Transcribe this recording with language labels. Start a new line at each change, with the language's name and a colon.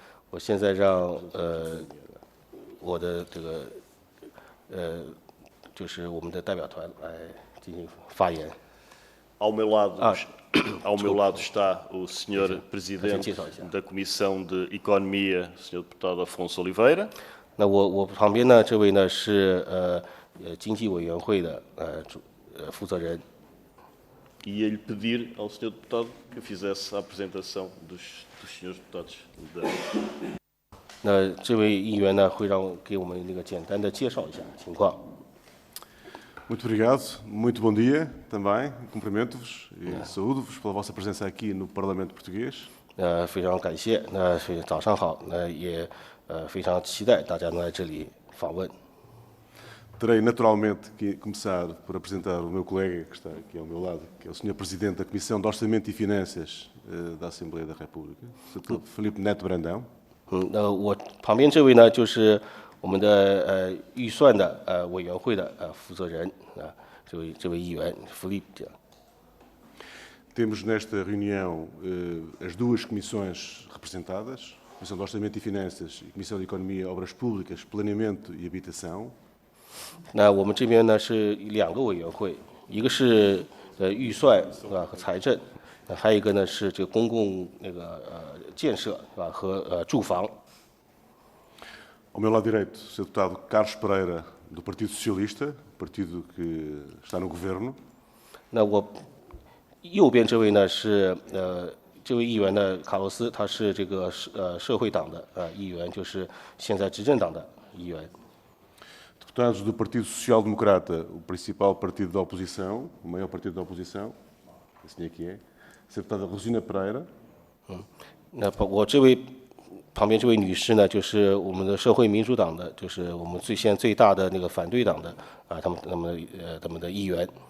Chinese: 我现在让我的这个就是我们的代表团来进行发言。
Portuguese: Ao meu lado está o Sr. Presidente da Comissão de Economia, Sr. Deputado Afonso Oliveira.
Chinese: 那我旁边呢，这位呢是经济委员会的负责人。
Portuguese: Ia-lhe pedir ao Sr. Deputado que fizesse a apresentação dos senhores deputados.
Chinese: 那这位议员呢，会让给我们那个简单的介绍一下情况。
Portuguese: Muito obrigado, muito bom dia também, cumprimento-vos e saúdo-vos pela vossa presença aqui no Parlamento Português.
Chinese: 非常感谢，早上好，也非常期待大家能来这里访问。
Portuguese: Terei naturalmente que começar por apresentar o meu colega que está aqui ao meu lado, que é o Sr. Presidente da Comissão de Orçamento e Finanças da Assembleia da República, Sr. Filipe Neto Brandão.
Chinese: 我旁边这位呢，就是我们的预算的委员会的负责人这位议员 Filipe。
Portuguese: Temos nesta reunião as duas comissões representadas, a Comissão de Orçamento e Finanças e a Comissão de Economia, Obras Públicas, Planeamento e Habitação.
Chinese: 那我们这边呢是两个委员会，一个是预算和财政，还有一个呢是这个公共那个建设和住房。
Portuguese: Ao meu lado direito, o Sr. Deputado Carlos Pereira, do Partido Socialista, partido que está no governo.
Chinese: 那我右边这位呢是这位议员呢卡洛斯，他是这个社会党的议员，就是现在执政党的议员。
Portuguese: Deputados do Partido Social Democrata, o principal partido da oposição, o maior partido da oposição, assim é que é, a deputada Rosina Pereira.
Chinese: 那我这位旁边这位女士呢，就是我们的社会民主党的，就是我们现在最大的那个反对党的他们的议员。